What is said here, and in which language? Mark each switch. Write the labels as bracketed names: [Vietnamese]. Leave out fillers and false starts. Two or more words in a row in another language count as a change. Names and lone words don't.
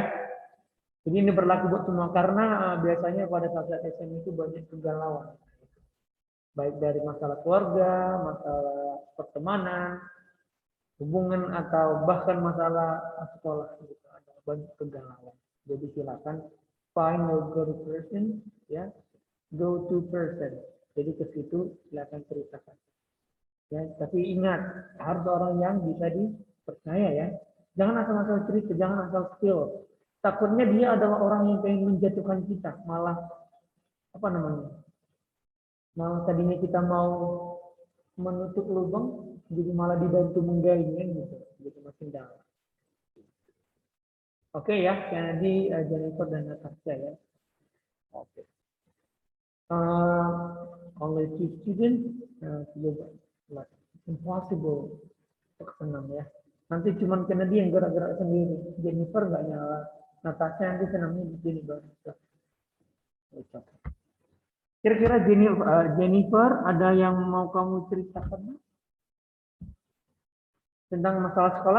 [Indonesian] Jadi ini berlaku buat semua karena biasanya pada saat SMA itu banyak kegalauan, baik dari masalah keluarga, masalah pertemanan, hubungan, atau bahkan masalah sekolah gitu, ada banyak kegalauan. Jadi silakan [English] find your go to person [Indonesian] ya, [English] go to person. [Indonesian] Jadi ke situ silakan ceritakan. Ya, tapi ingat harus orang yang bisa dipercaya ya. Jangan asal-asal cerita, jangan asal spill. Takutnya dia adalah orang yang pengen menjatuhkan kita, malah apa namanya? Malah tadinya kita mau menutup lubang, jadi malah dibantu menggainya gitu, gitu makin dalam. Oke ya, Kennedy, Jennifer dan Natasha ya. Oke. [English] Only two students, impossible [Indonesian] untuk senang ya. Nanti cuma Kennedy yang gerak-gerak sendiri, Jennifer nggak nyala, Natasha nanti senangnya di sini baru. Kira-kira Jennifer, ada yang mau kamu ceritakan tentang masalah sekolah?